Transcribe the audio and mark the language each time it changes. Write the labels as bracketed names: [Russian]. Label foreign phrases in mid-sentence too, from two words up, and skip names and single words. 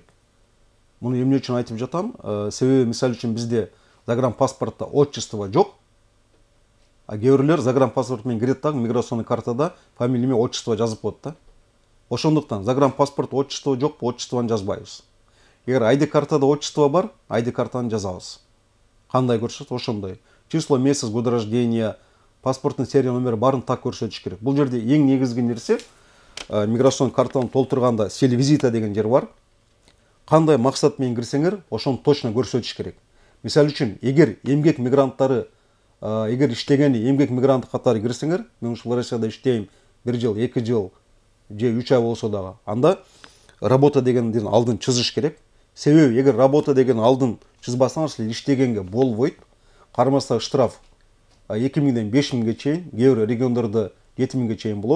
[Kyrgyz] Муну эмне үчүн айтып жатам? Себеби мисалы үчүн бизде загранпаспортто отчество жок, а кээ бирлер загранпаспорт менен кирет дагы миграционный картада [Russian] фамилия, имя, отчество [Kyrgyz] жазып коет да. Ошондуктан загранпаспорт отчество жокпу, отчествону жазбайбыз. Эгер ID картада отчество бар, ID картаны жазабыз. Кандай көрсөтөт, ошондой. [Russian] Число, месяц, год рождения, [Kazakh] паспорттың серия номері барын так көрсетіш керек. Бұл жерде ең негізгі нәрсе миграцион картаны толтырғанда [Russian] сел визита [Kazakh] деген жер бар. Қандай мақсатмен кірсеңер, ошоны точно көрсетіш керек. [Kyrgyz] Мисал үшін, егер емгек мигранттары, егер иштегени емгек мигрант катары кирсеңер, мен ушул Россияда иштейм 1 жыл, 2 жыл, же 3 ай болсо дагы, анда работа дегендин алдын чызыш керек. Себеби эгер работа деген алдын чызбасаңар, силер иштегенге болбойт. Кармаса штраф 2000ден 5000ге чейин, кээ бир региондордо 7000ге чейин болот.